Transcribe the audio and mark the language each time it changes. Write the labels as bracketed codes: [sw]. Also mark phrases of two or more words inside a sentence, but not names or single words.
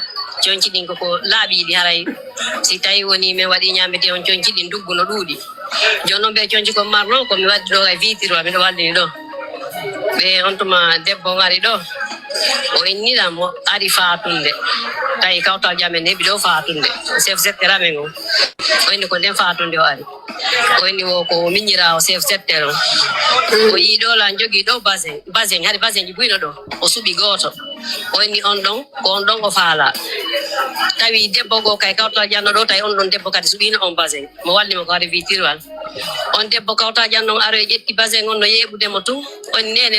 [ff] Chonchi din ko laabi di haray si tawi woni me wadi nyamete on chonchi din dugguno duudi jono be chonchi ko marno ko mi waddi do ay vitiro mi do waldi do be on tuma debbo ngari do o innira mo ari faatunde tay kawtal jamen ne bi do faatunde [fr] chef secteur [ff] men o inni ko den faatunde o ari o inni wo ko minyira o [fr] chef secteur [ff] o yi do la jogi do bazen hari bazen ji buino do o subi goto o inni on don o faala tawi debbo go kay kawtal janno do tay on don debbo kadi subina on bazen mo walli mo ko ari vitirwal on debbo kawtal janno aro jetti bazen on no yebude mo tu on nene